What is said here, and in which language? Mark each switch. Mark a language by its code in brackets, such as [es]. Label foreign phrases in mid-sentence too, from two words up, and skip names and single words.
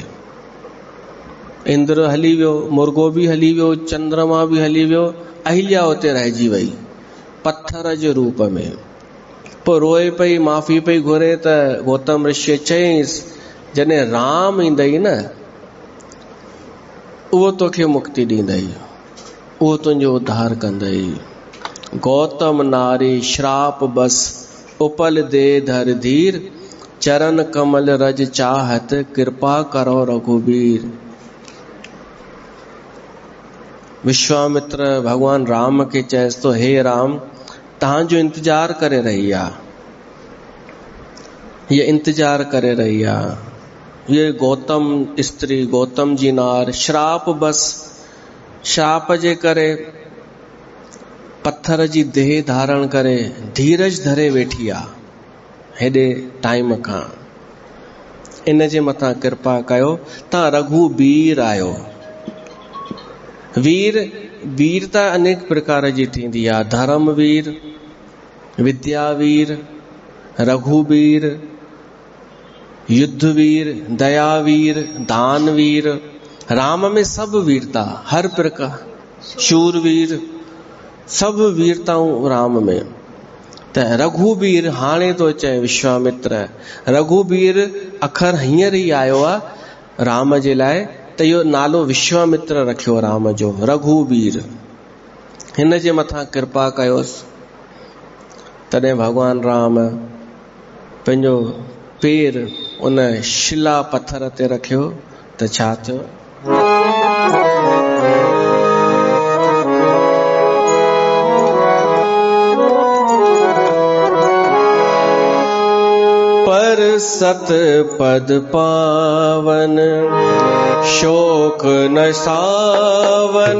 [sd] इंद्र हली वियो, मुर्गो बि हली वियो, चंद्रमा बि हली वियो, अहिल्या उते रहिजी वई पत्थर जे रूप में। पोइ रोए पई, माफ़ी पई घुरे त गौतम ऋषि चयईंसि जॾहिं राम ईंदई न, उहो तोखे मुक्ति ॾींदई, उहो तुंहिंजो उद्धार कंदई। [awa] गौतम नारी श्राप बस उपल दे धर धीर, चरण कमल रज चाहत कृपा करो रघुबीर। [sd] विश्वामित्र भगवान राम के चएसि तो, हे राम, तव्हांजो इंतजार करे रही आहे, ये इंतजार करे रही आहे। ये गौतम स्त्री, गौतम जी नार श्राप बस, श्राप जे करे पत्थर जी देह धारण करे धीरज धरे वेठी आहे हेॾे टाइम खां। इन जे मथां कृपा कयो, तव्हां रघुबीर आहियो। वीरता अनेक प्रकार जी थींदी आहे, धर्मवीर, विद्यावीर, रघुवीर, युद्धवीर, दयावीर, दानवीर। राम में सब वीरता, हर प्रकार, शूरवीर, सब वीरताऊं राम में। त रघुवीर हाणे तो चए विश्वामित्र, रघुवीर अखर हींअर ई आयो आहे राम जे लाइ त इहो नालो विश्वामित्र रखियो राम जो, रघुवीर। हिन जे मथां कृपा कयोसि। तॾहिं भगवान राम पंहिंजो पेर उन शिला पत्थर ते रखियो त छा थियो? [awa] पर सत पद पावन शोक न सावन,